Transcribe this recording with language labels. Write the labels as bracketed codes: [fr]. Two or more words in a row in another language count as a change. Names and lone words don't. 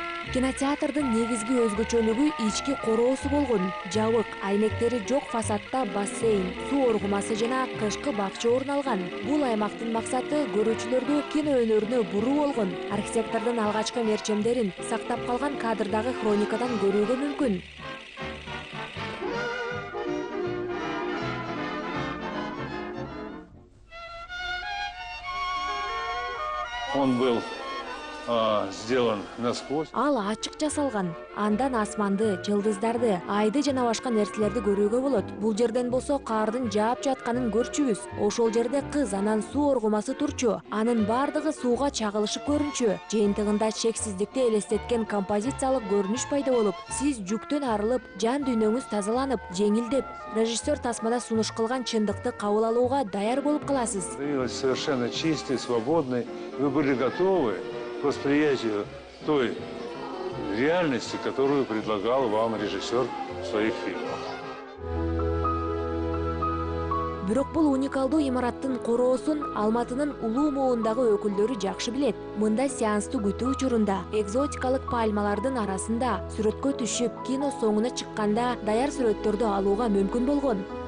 [ky] Кинотеатрдын негизги өзгөчөлүгү ички короосу болгон. Жабык, айнектери жок фасадта бассейн, суу оргумасы жана кышкы бакча орун алган. Бул аймактын максаты көрүүчүлөрдү кино өнөрүнө буруу болгон. Архитектордун алгачкы мерчемдерин сактап калган кадрдагы хроникадан көрүүгө мүмкүн. [ru] Он был сделан насквозь. [ky] Ал ачык жасалган. Андан асманды, жылдыздарды, айды жана башка нерселерди көрүүгө болот. Бул жерден болсо каардын жаап жатканын көрчүбүз. Ошол жерде кыз анан суу оргумасы турчу. Анын бардыгы сууга чагылышып көрүнчү. Жыйынтыгында чексиздикти элестеткен композициялык көрүнүш пайда болуп, сиз жүктөн арылып, жан дүйнөңүз тазаланып, жеңилдеп, режиссер тасмада сунуш кылган чындыкты кабыл алууга даяр болуп каласыз. [ru] Становилась совершенно чистой, свободной. Вы были готовы к восприятию той реальности, которую предлагал вам режиссер в своих фильмах. [ky] Бирок бул уникалдуу имараттын короосун Алматынын улуу моундагы өкүлдөрү жакшы билет. Мында сеансту күтүү учурунда, экзотикалык пальмалардын арасында сүрөткө түшүп, кино соңуна чыкканда даяр сүрөттөрдү алууга мүмкүн болгон.